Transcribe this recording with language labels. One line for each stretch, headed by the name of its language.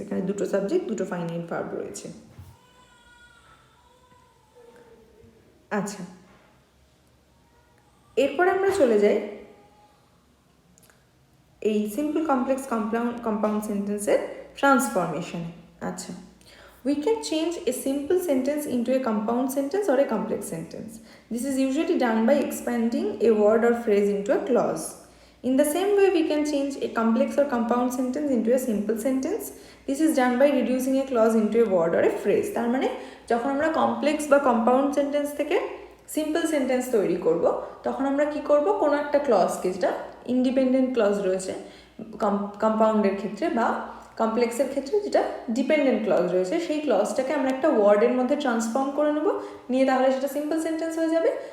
Bangla: এখানে দুটো সাবজেক্ট, দুটো ফাইনাইট ভার্ব রয়েছে। আচ্ছা, এরপর আমরা চলে যাই এই সিম্পল কমপ্লেক্স কম্পাউন্ড সেন্টেন্সের ট্রান্সফরমেশনে।
English: আচ্ছা, we can change a simple sentence into a compound sentence or a complex sentence. This is usually done by expanding a word or phrase into a clause. In the same way, we can change a complex or compound sentence into a simple sentence. This is done by reducing a clause into a word or a phrase.
Bangla: তার মানে যখন আমরা complex বা compound sentence থেকে simple sentence তৈরি করব, তখন আমরা কি করব, কোনো একটা ক্লজকে, যেটা ইন্ডিপেন্ডেন্ট ক্লজ রয়েছে কম্পাউন্ডের ক্ষেত্রে বা কমপ্লেক্সের ক্ষেত্রে যেটা ডিপেন্ডেন্ট ক্লজ রয়েছে, সেই ক্লজটাকে আমরা একটা ওয়ার্ডের মধ্যে ট্রান্সফর্ম করে নেব, নিয়ে তাহলে সেটা সিম্পল সেন্টেন্স হয়ে যাবে।